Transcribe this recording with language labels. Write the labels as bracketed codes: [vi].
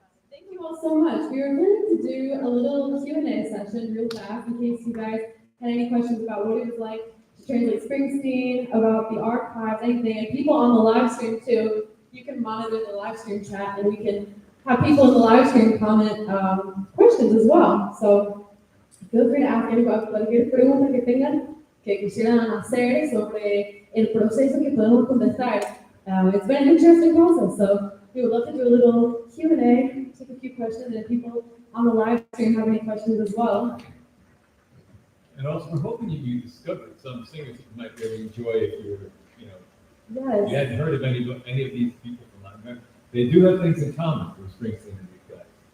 [en] Thank you all so much. We were going to do a little Q&A session real fast in case you guys had any questions about what it was like to translate Springsteen, about the archives, anything. And people on the live stream too, you can monitor the live stream chat and we can have people in the live stream comment questions as well. So feel free to ask any [es] cualquier pregunta que tengan que quisieran hacer sobre el proceso que podemos contestar. [en] It's been an interesting process, so we would love to do a little Q&A, take a few questions, and people on the live stream have any questions as well. And also, we're hoping you discovered some singers that you might really enjoy if you were, Yes. you hadn't heard of any of these people from Latin America. They do have things in common with Springsteen and these guys.